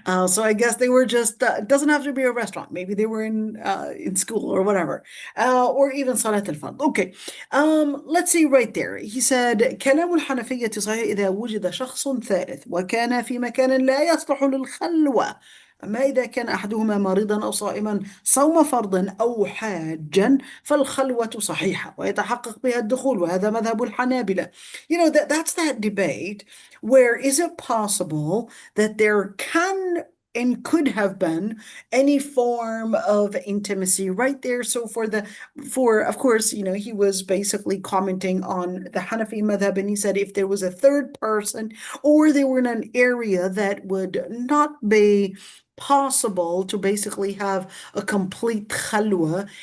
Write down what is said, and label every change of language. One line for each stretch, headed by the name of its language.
English: So I guess they were just, it doesn't have to be a restaurant. Maybe they were in school or whatever, or even Salat al-Fard. Okay. Let's see right there. He said,
Arabic: كلام الحنفية صحيح إذا وجد شخص ثالث وكان في مكان لا يصلح للخلوة. أما إذا كان أحدهما مريضا أو صائما صوم فرض أو حاجا فالخلوة صحيحة ويتحقق بها الدخول، وهذا مذهب الحنابلة.
English: That's that debate where is it possible that there can and could have been any form of intimacy right there. So of course, he was basically commenting on the Hanafi madhab, and he said if there was a third person or they were in an area that would not be possible to basically have a complete khalwa.